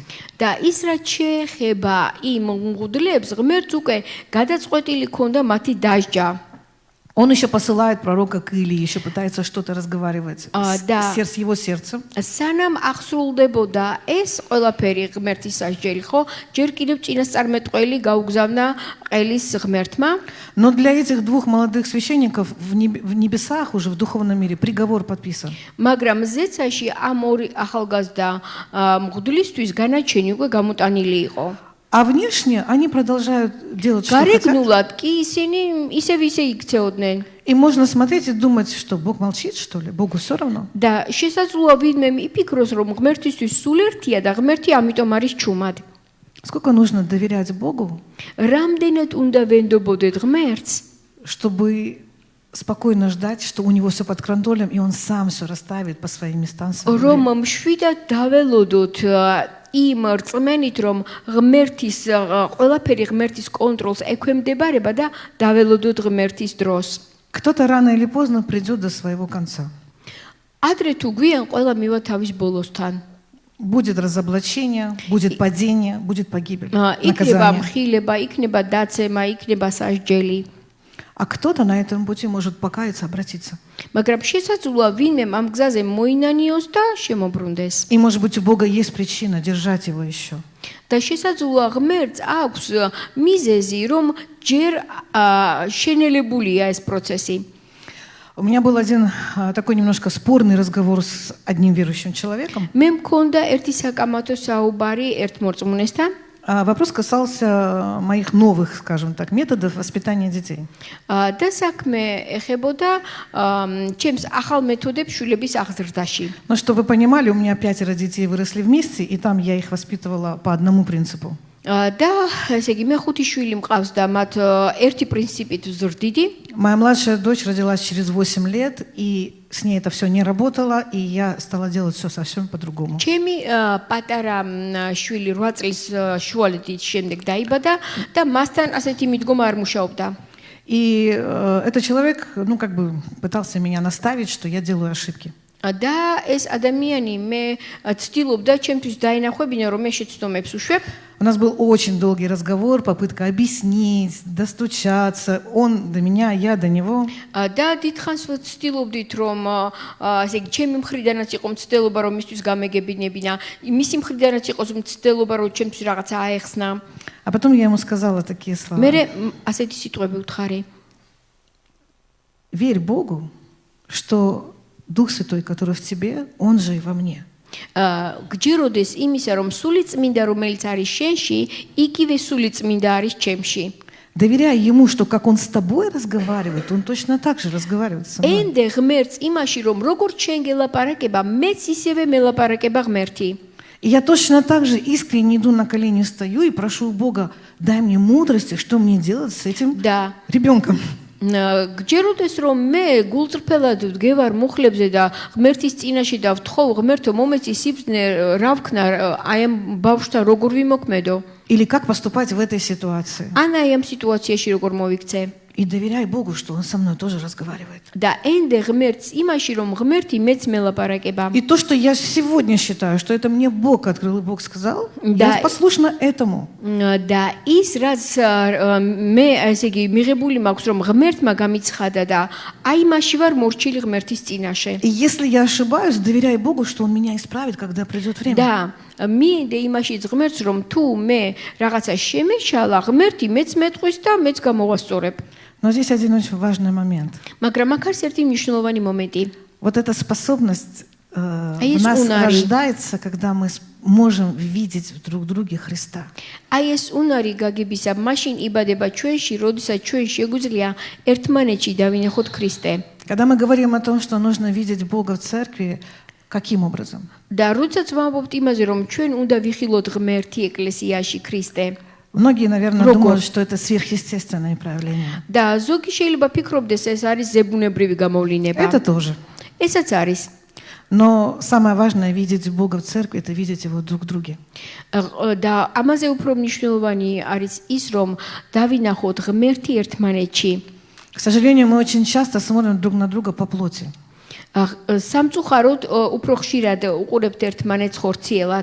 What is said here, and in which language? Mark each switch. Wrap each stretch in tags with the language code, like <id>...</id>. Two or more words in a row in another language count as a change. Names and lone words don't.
<ka>და ის რაც შეეხება იმ მღვდლებს, ღმერთს უკვე გადაწყვეტილი ქონდა мати დასჯა.</ka> <ru>Он еще посылает пророка к Илии, еще пытается что-то разговаривать с его сердцем.</ru> <ka>სანამ აღსრულდებოდა ეს ყველაფერი ღმერთის სასჯელი, ხო? ჯერ კიდევ წინასწარმეტყველი გაუგზავნა ყელის ღმერთმა.</ka> <ru>Но для этих двух молодых священников в небесах, уже в духовном мире, приговор подписан.</ru> <ka>მაგრამ ზეცაში ამ ორი ახალგაზრდა მღვდლისთვის განაჩენი უკვე გამოტანილი იყო.</ka> <ru>А внешне они продолжают делать, что хотят.</ru> <ka>გარეგნულად კი ისინი ისე იქცეოდნენ.</ka> <ru>И можно смотреть и думать, что Бог молчит, что ли? Богу все равно.</ru> <ka>და შესაძლოა ვინმე იფიქროს, რომ ღმერთისთვის სულ ერთია და ღმერთი ამიტომ არის ჩუმად.</ka> <ru>Сколько нужно доверять Богу,</ru> <ka>რამდენად უნდა ვენდობოდეთ ღმერთს,</ka> <ru>чтобы спокойно ждать, что у него все под контролем, и он сам все расставит по своим местам.</ru> <ka>რომ მშვიდად დაველოდოთ იმ რწმენით, რომ ყველაფერი ღმერთის კონტროლს ექვემდებარება და დაველოდოთ ღმერთის დროს.</ka> <ru>Кто-то рано или поздно придет до своего конца.</ru> <ka>ადრე თუ გვიან ყველა მივა თავის болостан.</ka> <ru>Будет разоблачение, будет падение, будет погибель,</ru> <ka>იქნება</ka> <ru>наказание.</ru> <ka>მხილება, იქნება დაცემა, იქნება სასჯელი.</ka> <ru>А кто-то на этом пути может покаяться, обратиться.</ru> <ka>მაგრამ შესაძლოა ვინმე ამ გზაზე მოინანიოს და შემოbrunდეს.</ka> <ru>И, может быть, у Бога есть причина держать его еще.</ru> <ka>და შესაძლოა ღმერთს აქვს მიზეზი, რომ ჯერ შენელებულია ეს პროცესი.</ka> <ru>У меня был один такой немножко спорный разговор с одним верующим человеком.</ru> <ka>მე მქონდა ერთი საკამათო საუბარი ერთ მორწმუნესთან.</ka> <ru>Вопрос касался моих новых, скажем так, методов воспитания детей.</ru> <ka>და საქმე ეხებოდა ჩემს ახალ მეთოდებს შვილების აღზრდაში.</ka> <ru>Но чтобы вы понимали, у меня 5 детей выросли вместе, и там я их воспитывала по одному принципу.</ru> <ka>და ესე იგი მე 5 შვილი მყავს და მათ ერთი პრინციპით ვზრდიდი.</ka> <ru>Моя младшая дочь родилась через 8 лет, и с ней это все не работало, и я стала делать все совсем по-другому.</ru> <ka>ჩემი პატარა შვილი 8 წლის შუალედით შემდეგ დაიბადა და მასთან ასეთი მიდგომა არ მუშაობდა.</ka> <ru>И этот человек, как бы пытался меня наставить, что я делаю ошибки.</ru> <ka>და ეს ადამიანი მე ცდილობდა ჩემთვის დაინახვებინა, რომ მე შეცდომებს უშვებ.</ka> <ru>У нас был очень долгий разговор, попытка объяснить, достучаться. Он до меня, я до него.</ru> <ka>და დიდხანს ვცდილობდით, რომ ესე იგი ჩემი მხრიდანაც იყო მცდელობა, რომ მისთვის გამეგებინებინა, მისი მხრიდანაც იყოს მცდელობა, რომ ჩემთვის რაღაცა აეხსნა.</ka> <ru>А потом я ему сказала такие слова.</ru> <ka>მე ასეთი სიტყვები ვთხარი.</ka> <ru>Верь Богу, что Дух Святой, который в тебе, Он же и во мне.</ru> <ka>გჯეროდეს იმისა, რომ სული წმინდა, რომელიც არის შენში, იგივე სული წმინდა არის ჩემში.</ka> <ru>Доверяй Ему, что как Он с тобой разговаривает, Он точно так же разговаривает со мной.</ru> <ka>ენდე ღმერთს იმაში, რომ როგორც შენ გელაპარაკება, მეც ისევე მელაპარაკება ღმერთი.</ka> <ru>И я точно так же искренне иду на колени, стою и прошу у Бога, дай мне мудрости, что мне делать с этим ребенком.</ru> <ka>გჯეროდეს რომ მე გულწრფელად ვდგევარ მუხლებზე და ღმერთის წინაშე და ვთხოვ ღმერთო მომეცი სიბრძნე რა ვქნა აი ამ ბავშვთან როგორ ვიმოქმედო</ka> <ru>Или как поступать в этой ситуации.</ru> <ka>ან აი ამ სიტუაციაში როგორ მოვიქცე.</ka> <ru>И доверяй Богу, что Он со мной тоже разговаривает.</ru> <ka>და ენდე ღმერთს იმაში, რომ ღმერთი მეც მელაპარაკება.</ka> <ru>И то, что я сегодня считаю, что это мне Бог открыл и Бог сказал, Да. я послушна этому.</ru> <ka>და ის რაც მე ესე იგი მიღებული მაქვს, რომ ღმერთმა გამიცხადა და აი მაში ვარ მორჩილი ღმერთის წინაშე.</ka> <ru>И если я ошибаюсь, доверяй Богу, что Он меня исправит, когда придет время.</ru> <ka>და მინდა იმაშიც ღმერთს, რომ თუ მე რაღაცა შემეშალა, ღმერთი მეც მეტყვის და მეც გამოვასწორებ.</ka> <ru>Но здесь один очень важный момент.</ru> <ka>მაგრამ აქ არის ერთი მნიშვნელოვანი მომენტი.</ka> <ru>Вот эта способность в есть нас</ru> <ka>унари.</ka> <ru>рождается, когда мы можем видеть в друг друге Христа.</ru> <ka>აი ეს უნარი გაგებისა მაშინ იბადება ჩვენში, როდესაც ჩვენ შეგვიძლია ერთმანეთში დავინახოთ ქრისტე.</ka> <ru>Когда мы говорим о том, что нужно видеть Бога в церкви, каким образом?</ru> <ka>და როდესაც ვამბობთ იმაზე, რომ ჩვენ უნდა ვიხილოთ ღმერთი ეკლესიაში ქრისტე.</ka> <ru>Многие, наверное, Рогов. думают, что это сверхъестественное проявление.</ru> <ka>და ზოგი შეიძლება ფიქრობდეს ეს არის ზებუნებრივი გამოვლინება.</ka> <ru>Это тоже.</ru> <ka>ესაც არის.</ka> <ru>Но самое важное видеть Бога в церкви, это видеть Его друг в друге.</ru> <ka>და ამაზე უფრო მნიშვნელოვანი არის ის, რომ დავინახოთ ღმერთი ერთმანეთში.</ka> <ru>К сожалению, мы очень часто смотрим друг на друга по плоти.</ru> <ka>სამწუხაროდ უფრო ხშირად უყურებთ ერთმანეთს ხორციელად.</ka>